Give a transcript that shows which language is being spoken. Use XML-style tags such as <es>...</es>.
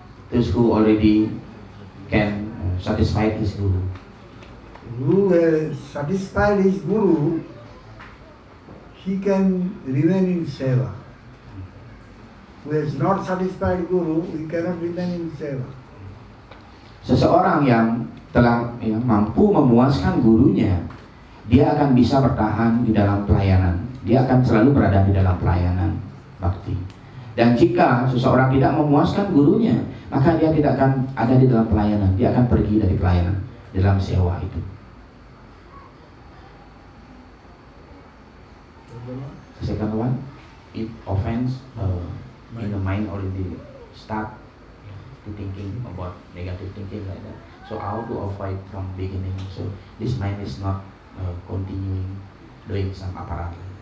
<en>Those who already can satisfy his guru. who has satisfied his guru, he can remain in seva. Who has not satisfied guru, he cannot remain in seva.</en> <id>Seseorang yang telah mampu memuaskan gurunya, dia akan bisa bertahan di dalam pelayanan. Dia akan selalu berada di dalam pelayanan bakti. Dan jika seseorang tidak memuaskan gurunya, maka dia tidak akan ada di dalam pelayanan. Dia akan pergi dari pelayanan dalam sewa itu.</id> <en>The second one, if offense in the mind already start to thinking about negative thinking like that. So how to avoid from beginning? So this mind is not continuing doing some aparat.</en>